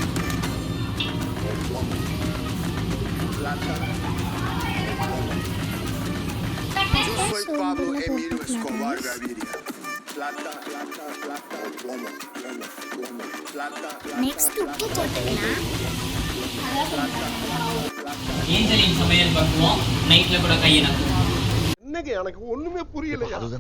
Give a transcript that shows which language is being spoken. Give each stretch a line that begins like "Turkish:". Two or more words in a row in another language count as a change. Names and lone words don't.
Spanish: Plata. Yo soy Pablo Emilio Escobar Gaviria. Plata, plata, plata, plomo, plomo, plomo, plata, plata.
Tamil: நெக்ஸ்ட் உப்பு போட்டுக்கலாம். ஏஞ்சலின் சமையல் பக்குவம் நைட்ல கூட கையெழுத்து. என்னங்க எனக்கு ஒண்ணுமே புரியலையா.